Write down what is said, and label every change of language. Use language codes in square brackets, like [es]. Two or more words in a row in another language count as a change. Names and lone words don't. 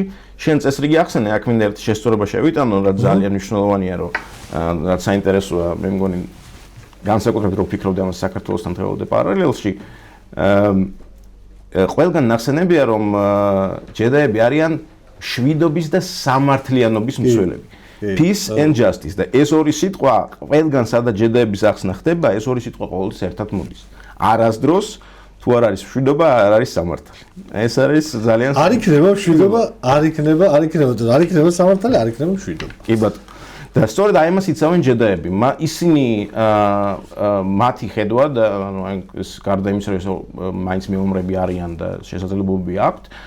[ka] შენ წესრიგი ახსენე, აქ მინდა ერთი შესწორება შევიტანო, რაც ძალიან მნიშვნელოვანია, რომ რაც საინტერესოა, მე მგონი განსაკუთრებით რო ვფიქრობდი ამას საქართველოსთან თეორიულ პარალელში, ყველგან ნახსენებია, რომ ჯედაები არიან შვიდობის და სამართლიანობის მსვლელები. [en] Peace and justice [ka] და ეს ორი სიტყვა ყველგან სადაც ჯედაების ახსნა ხდება, ეს ორი სიტყვა ყოველთვის ერთად მოდის. არასდროს თუ არ არის შვიდობა, არ არის სამართალი. ეს არის ძალიან არ იქნება შვიდობა, არ იქნება სამართალი, არ იქნება შვიდობა. კი ბატონო. და სწორედ აი ამას იცავენ ჯედაები. ისინი მათი ხედვა და ანუ აი ეს გარდა იმისა, რომ მაინც მეომრები არიან და შესაძლებლობები აქვთ,